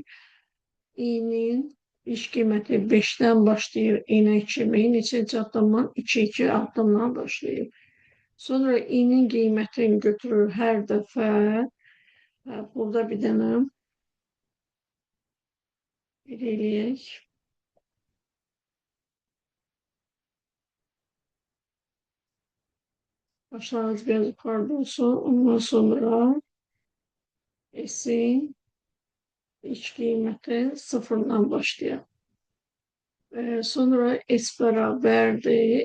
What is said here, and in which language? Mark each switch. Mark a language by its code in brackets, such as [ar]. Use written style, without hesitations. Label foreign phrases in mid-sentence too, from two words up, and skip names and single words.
[az] İ'nin iş qiyməti 5-dən başlayır. İ'nə kimi, neçənci addımdan 2 addımdan başlayır. Sonra i'nin qiymətini götürür hər dəfə. Burada bir dənə eləyək. [tr] Başlangıç biraz yukarıda olsun. Ondan sonra S'in iç kıymeti sıfırdan başlayalım. Sonra S beraberdir.